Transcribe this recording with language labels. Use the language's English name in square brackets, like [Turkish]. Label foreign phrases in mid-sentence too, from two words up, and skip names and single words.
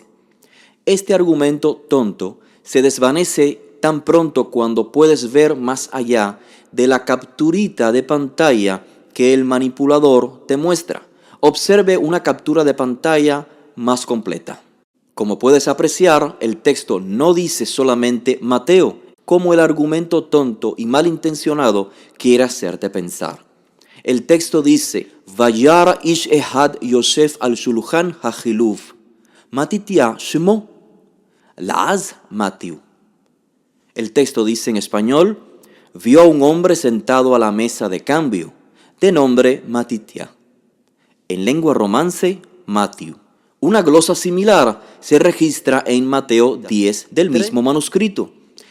[Spanish] Este argumento tonto se desvanece tan pronto cuando puedes ver más allá de la capturita de pantalla que el manipulador te muestra. Observe una captura de pantalla más completa. Como puedes apreciar, el texto no dice solamente Mateo, como el argumento tonto y malintencionado quiere hacerte pensar. El texto dice: [Hebrew] וירא איש אחד יוסף על שולחן החילוף מתתיה שמו, לעז מתיו. [Spanish] El texto dice en español: vio a un hombre sentado a la mesa de cambio, de nombre Matitya. En lengua romance, Matiu. Una glosa similar se registra en Mateo 10 del mismo manuscrito.